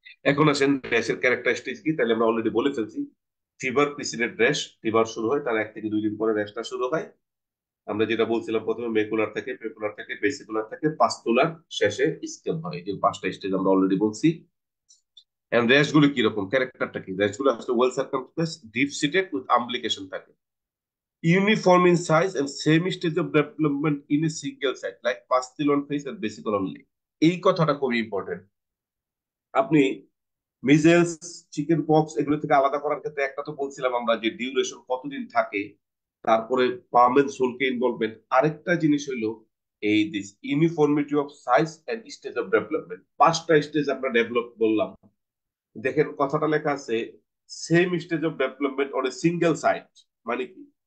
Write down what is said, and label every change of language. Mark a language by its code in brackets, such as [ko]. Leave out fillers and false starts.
[bn] এখন আসেন র্যাশের ক্যারেক্টারিস্টিক কি, তাহলে আমরা অলরেডি বলে ফেলছি। ফিভার প্রিসিডেড র্যাশ, ফিভার শুরু হয় তার 1 থেকে 2 দিন পরে র্যাশটা শুরু হয়। আমরা যেটা বলছিলাম, প্রথমে মেকুলার থাকে, পেকুলার থাকে, বেসিকুলার থাকে, পাস্তুলার, শেষে স্কেল হয়। এই 5টা স্টেজ আমরা অলরেডি বলছি। এন্ড র্যাশ গুলো কিরকম, ক্যারেক্টারটা কি? র্যাশ গুলো আসলে [en] Well circumflex, deep seated with umbilication থাকে, uniform in size and same stage of development in a single site like pastille on face and vesicle only. [bn] এই কথাটা খুবই ইম্পর্টেন্ট। আপনি মিজেলস, চিকেন পক্স এগুলো থেকে আলাদা করার ক্ষেত্রে একটা তো বলছিলাম আমরা, যে ডিউরেশন কতদিন থাকে, তারপরে পাম এন্ড সোলকে ইনভলভমেন্ট। আরেকটা জিনিস হইলো এই [en] This uniformity of size and stage of development. [bn] 5টা স্টেজ আমরা ডেভেলপ বললাম, দেখেন কথাটা লেখা আছে [en] Same stage of development on a single site. [bn] মানে কি?